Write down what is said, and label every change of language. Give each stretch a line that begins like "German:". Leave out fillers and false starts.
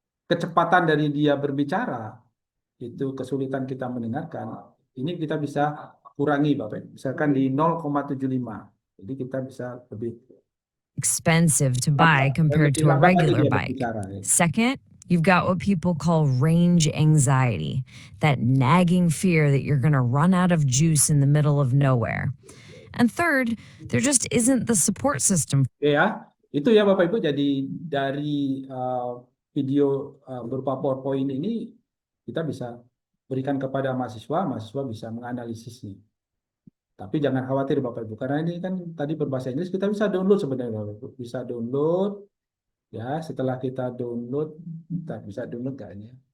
Indonesian: kecepatan dari dia berbicara itu kesulitan kita mendengarkan, ini kita bisa kurangi Bapak Ibu. Misalkan di 0,75. Jadi kita bisa lebih
English: expensive to buy compared to a regular bike. Second, you've got what people call range anxiety, that nagging fear that you're going to run out of juice in the middle of nowhere. And third, there just isn't the support system.
Indonesian: Ya, itu ya Bapak Ibu. Jadi dari video berupa PowerPoint ini kita bisa berikan kepada mahasiswa bisa menganalisisnya. Tapi jangan khawatir Bapak Ibu, karena ini kan tadi berbahasa Inggris, kita bisa download sebenarnya Bapak Ibu. Bisa download, ya setelah kita download, kita bisa download nggak ini?